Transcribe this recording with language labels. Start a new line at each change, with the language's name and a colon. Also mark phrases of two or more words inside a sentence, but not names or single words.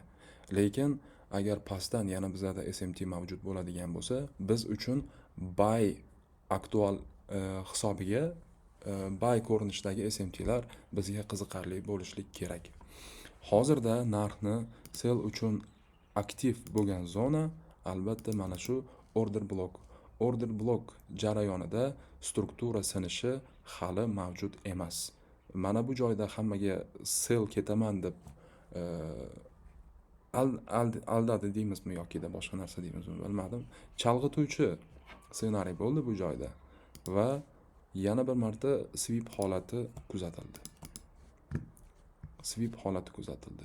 Uzbek: Lekin agar pastdan yana bizada SMT mavjud bo'ladigan bo'lsa, biz uchun buy aktual hisobiga buy ko'rinishdagi SMT'lar bizga qiziqarli bo'lishlik kerak. Hozirda narxni sell uchun aktiv bo'lgan zona albatta mana shu
English: order block. Order block
Uzbek: jarayonida struktura sinishi hali mavjud emas. Mana bu joyda hammaga sell ketaman deb aldadi deymizmi yoki da boshqa narsa deymizmi bilmadim. Chalg'ituvchi ssenariy bo'ldi bu joyda va yana bir marta sweep holati kuzatildi.